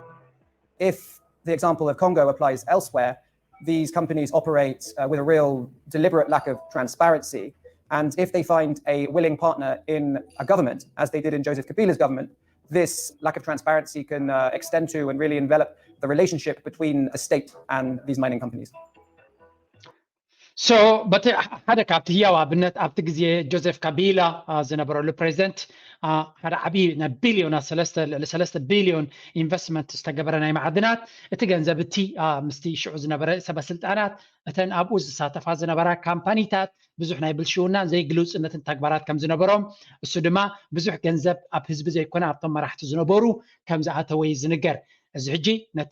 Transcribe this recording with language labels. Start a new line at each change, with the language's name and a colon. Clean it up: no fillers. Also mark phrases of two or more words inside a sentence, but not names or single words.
English: If the example of Congo applies elsewhere, these companies operate with a real deliberate lack of transparency. And if they find a willing partner in a government, as they did in Joseph Kabila's government, this lack of transparency can extend to and really envelop the relationship between the state and these mining companies. So, but
Tigrinya: ሓደ ካብቲ ህያው ኣብነት ኣብቲ ግዜ ጆዜፍ ካቢላ ዝነበረሉ ፕሬዚደንት ሓደ ዓብዪ ናይ ቢልዮናት 3 ቢልዮን ኢንቨስትመንት ዝተገበረ ናይ ማዕድናት እቲ ገንዘብ እቲ ምስቲ ሽዑ ዝነበረ ሰበስልጣናት እተን ኣብኡ ዝሳተፋ ዝነበራ ካምፓኒታት ብዙሕ ናይ ብልሽውናን ዘይግልውፅነትን ተግባራት ከም ዝነበሮም እሱ ድማ ብዙሕ ገንዘብ ኣብ ህዝቢ ዘይኮነ ኣብቶም መራሕቲ ዝነበሩ ከም ዝኣተወ እዩ ዝንገር እዚ ሕጂ ነቲ